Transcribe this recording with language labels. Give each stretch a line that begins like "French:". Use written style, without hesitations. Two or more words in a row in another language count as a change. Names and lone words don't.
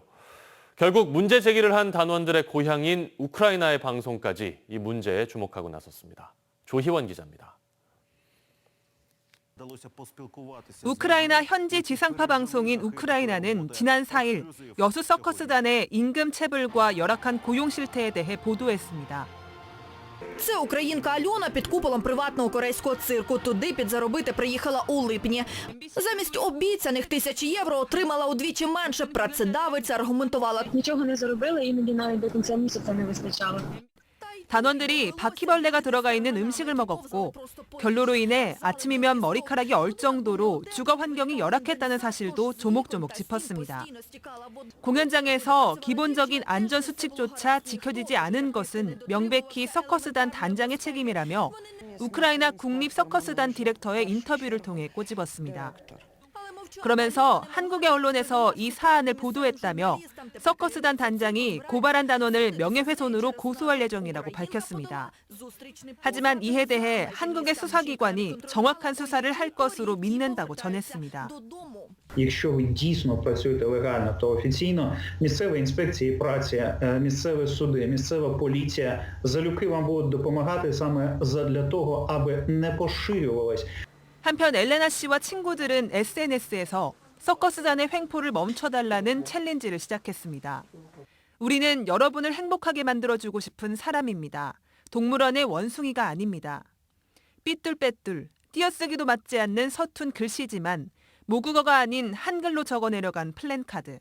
Korean: 결국 문제 제기를 한 단원들의 고향인 우크라이나의 방송까지 이 문제에 주목하고 나섰습니다. 조희원 기자입니다. 우크라이나 현지 지상파 방송인 우크라이나는 지난 4일 여수 서커스단의 임금 체불과 열악한 고용 실태에 대해 보도했습니다.
Ukrainian: Це українка Альона під куполом приватного корейського цирку. Туди підзаробити приїхала у липні. Замість обіцяних 1000 євро отримала удвічі менше. Працедавиця аргументувала. Нічого не заробила, іноді навіть до кінця місяця не вистачало.
Korean: 단원들이 바퀴벌레가 들어가 있는 음식을 먹었고 결로로 인해 아침이면 머리카락이 얼 정도로 주거 환경이 열악했다는 사실도 조목조목 짚었습니다. 공연장에서 기본적인 안전 수칙조차 지켜지지 않은 것은 명백히 서커스단 단장의 책임이라며 우크라이나 국립 서커스단 디렉터의 인터뷰를 통해 꼬집었습니다. 그러면서 한국의 언론에서 이 사안을 보도했다며 서커스단 단장이 고발한 단원을 명예훼손으로 고소할 예정이라고 밝혔습니다. 하지만 이에 대해 한국의 수사기관이 정확한 수사를 할 것으로 믿는다고 전했습니다.
Ukrainian: Якщо ви дійсно працюєте легально, то офіційно місцеві інспекції праці, місцеві суди, місцева поліція залюбки вам будуть допомагати саме задля того, аби не поширювалось.
Korean: 한편 엘레나 씨와 친구들은 SNS에서 서커스단의 횡포를 멈춰달라는 챌린지를 시작했습니다. 우리는 여러분을 행복하게 만들어주고 싶은 사람입니다. 동물원의 원숭이가 아닙니다. 삐뚤빼뚤, 띄어쓰기도 맞지 않는 서툰 글씨지만 모국어가 아닌 한글로 적어내려간 플랜카드.